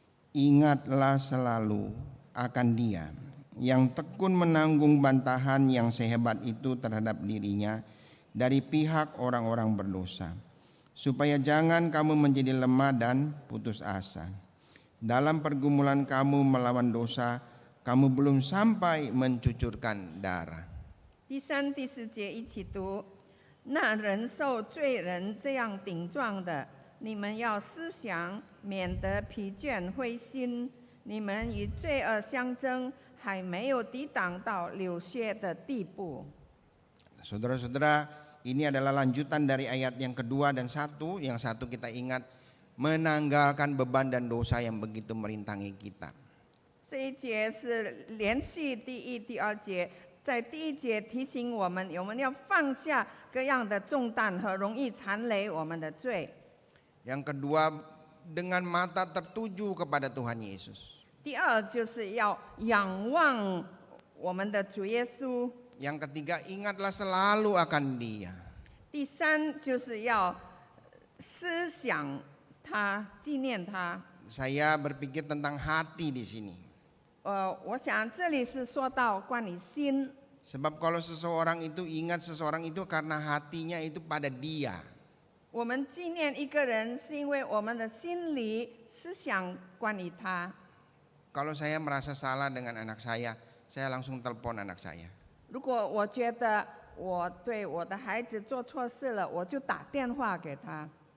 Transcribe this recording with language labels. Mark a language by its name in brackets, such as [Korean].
[Indonesian] Ingatlah selalu akan Dia yang tekun menanggung bantahan yang sehebat itu terhadap dirinya dari pihak orang-orang berdosa, supaya jangan kamu menjadi lemah dan putus asa. Dalam pergumulan kamu melawan dosa, kamu belum sampai mencucurkan darah. [Chinese] 第3、第4节一起读。那人受罪人这样顶撞的，你们要思想，免得疲倦灰心。你们与罪恶相争，还没有抵挡到流血的地步。 [Indonesian] Saudara-saudara, ini adalah lanjutan dari ayat yang kedua dan satu. Yang satu kita ingat, menanggalkan beban dan dosa yang begitu merintangi kita. [Chinese] 这一节是连续第1、第2节，在第1节提醒我们要放下各样的重担和容易缠累我们的罪。 [Indonesian] Yang kedua, dengan mata tertuju kepada Tuhan Yesus. [Chinese] 第2就是要仰望我们的主耶稣。 [Indonesian] Yang ketiga, ingatlah selalu akan Dia. [Chinese] 第3就是要思想他，纪念他。 [Indonesian] Saya berpikir tentang hati di sini. [Chinese] 我想这里是说到关于心， [Indonesian] Sebab kalau seseorang itu ingat seseorang itu karena hatinya itu pada Dia. [Chinese] 我们纪念一个人是因为我们的心里思想关于他。 [Indonesian] Kalau saya merasa salah dengan anak saya langsung telepon anak saya. [Chinese] 如果我觉得我对我的孩子做错事了，我就打电话给他。